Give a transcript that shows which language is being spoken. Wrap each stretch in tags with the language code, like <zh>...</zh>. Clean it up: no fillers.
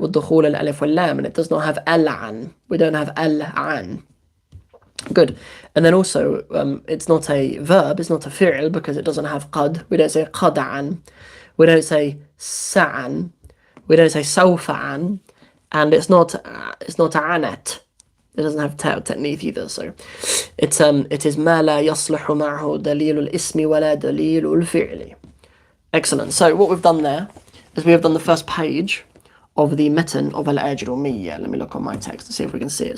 <ar>والدخول الألف واللام,</ar> <en>and it does not have al-an. We don't have al-an. Good. And then also, it's not a verb, it's not a fi'l, because it doesn't have qad. We don't say qad'an. We don't say sa'an. We don't say sawfa'an. And it's not anat. It doesn't have ta' ta'nith either. So it is</en> <ar>ما لا يصلح معه دليل الاسم ولا دليل الفعل.</ar> <en>Excellent. So what we've done there is we have done the first page of the meten of Al-Ajarumiya. Let me look on my text to see if we can see it.</en>